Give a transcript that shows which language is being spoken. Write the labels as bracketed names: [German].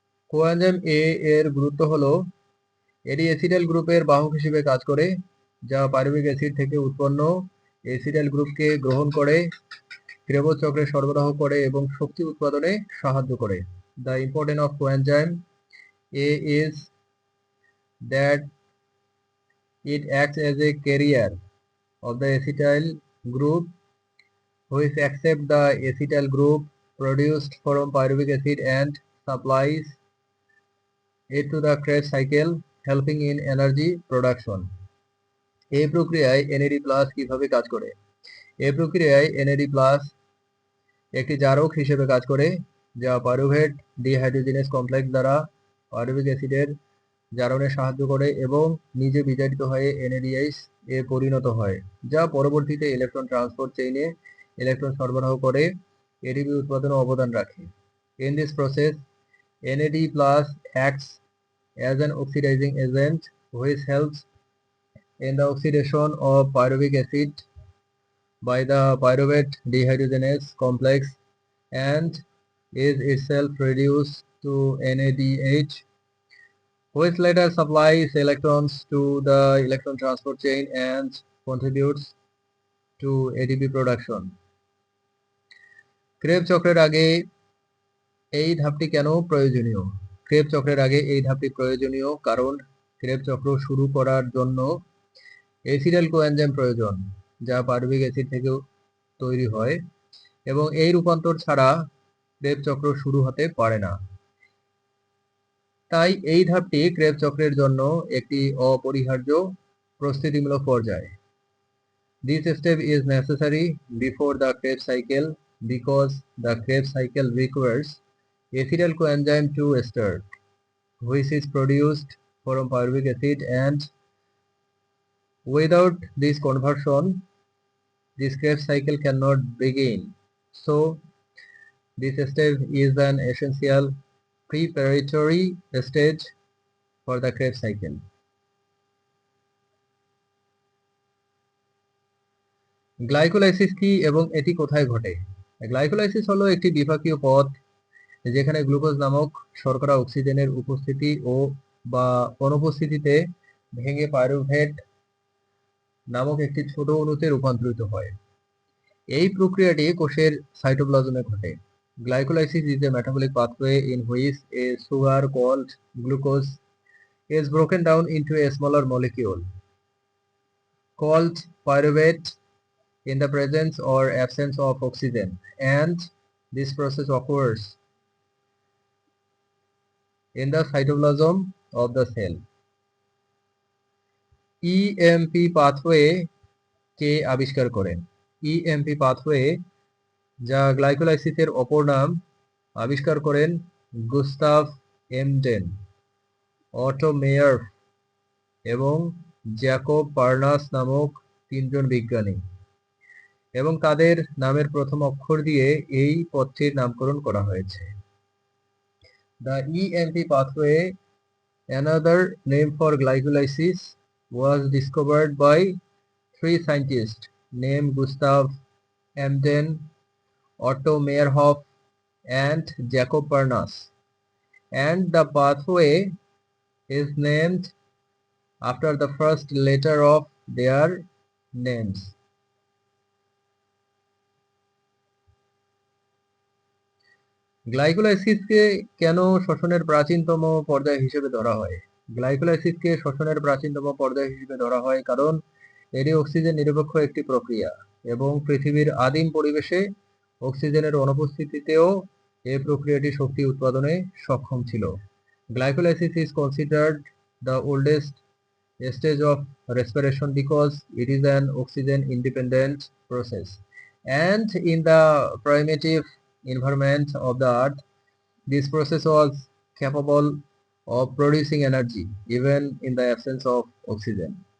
[Bangla] Coenzyme এ এর গুরুত্ব হলো এটি এসিটাইল গ্রুপের বাহক হিসেবে কাজ করে, যা পাইরুভিক অ্যাসিড থেকে উৎপন্ন এসিটাইল গ্রুপকে গ্রহণ করে, ক্রেবজ চক্রে সরবরাহ করে এবং শক্তি উৎপাদনে সাহায্য করে। [English] The importance of coenzyme A is that it acts as a carrier of the acetyl group, which accepts the acetyl group produced from pyruvic acid and supplies it to the Krebs cycle, helping in energy production. [Bangla] এই প্রক্রিয়ায় NAD+ কিভাবে কাজ করে? এই প্রক্রিয়ায় NAD+ একটি জারক হিসেবে কাজ করে, যা পাইরুভেট ডিহাইড্রোজিনেজ কমপ্লেক্স দ্বারা পাইরুভিক অ্যাসিডের জারণে সাহায্য করে এবং নিজে বিজারিত হয়ে NADH এ পরিণত হয়, যা পরবর্তীতে ইলেকট্রন ট্রান্সপোর্ট চেইনে ইলেকট্রন সরবরাহ করে ATP উৎপাদনে অবদান রাখে। [English] In this process, NAD+ acts as an oxidizing agent which helps in the oxidation of pyruvic acid by the pyruvate dehydrogenase complex and is itself reduced to NADH, which later supplies electrons to the electron transport chain and contributes to ATP production. [Bangla] Crab চক্রের আগে এই ধাপটি কেন প্রয়োজনীয়? Crab চক্রের আগে এই ধাপটি প্রয়োজনীয় কারণ ক্রেব চক্র শুরু করার জন্য এসিটাইল কোএনজাইম প্রয়োজন, যা পাইরুভিক অ্যাসিড থেকে তৈরি হয়, এবং এই রূপান্তর ছাড়া ক্রেব চক্র শুরু হতে পারে না। তাই এই ধাপটি ক্রেব চক্রের জন্য একটি অপরিহার্য প্রস্তুতিমূলক পর্যায়। [English] This step is necessary before the Krebs cycle because the Krebs cycle requires acetyl coenzyme to start, which is produced from pyruvic acid, and without this conversion, this Krebs cycle cannot begin. So, this step is an essential preparatory stage for the Krebs cycle. [Bangla] Glycolysis কি এবং এটি কোথায় ঘটে? Glycolysis হলো একটি বিপাকীয় পথ যেখানে গ্লুকোজ নামক শর্করা অক্সিজেনের উপস্থিতি ও বা অনুপস্থিতিতে ভেঙে পাইরুভেট নামক একটি ছোট অণুতে রূপান্তরিত হয়। এই প্রক্রিয়াটি কোষের সাইটোপ্লাজমে ঘটে। [English] Glycolysis is a metabolic pathway in which a sugar called glucose is broken down into a smaller molecule called pyruvate in the presence or absence of oxygen, and this process occurs in the cytoplasm of the cell. [Bangla] EMP pathway কে আবিষ্কার করেন? EMP pathway, যা গ্লাইকোলাইসিসের অপর নাম, আবিষ্কার করেন Gustave Embden, auto মেয়ার এবং Jacob পার্নাস নামক তিনজন বিজ্ঞানী, এবং তাদের নামের প্রথম অক্ষর দিয়ে এই পথটির নামকরণ করা হয়েছে। [English] The EMP pathway, another name for glycolysis, was discovered by three scientists named Gustav Emden, Otto Meyerhoff, and Jacob Parnas, and the pathway is named after the first letter of their names. [Bangla] গ্লাইকোলাইসিসকে কেন শ্বসনের প্রাচীনতম পর্যায় হিসেবে ধরা হয়? গ্লাইকোলাইসিসকে শ্বসনের প্রাচীনতম পর্যায় হিসেবে ধরা হয় কারণ এটি অক্সিজেন নিরপেক্ষ একটি প্রক্রিয়া এবং পৃথিবীর আদিম পরিবেশে অক্সিজেনের অনুপস্থিতিতেও এই প্রক্রিয়াটি শক্তি উৎপাদনে সক্ষম ছিল। [English] Glycolysis is considered the oldest stage of respiration because it is an oxygen independent process, and in the primitive environment of the earth, this process was capable of producing energy even in the absence of oxygen.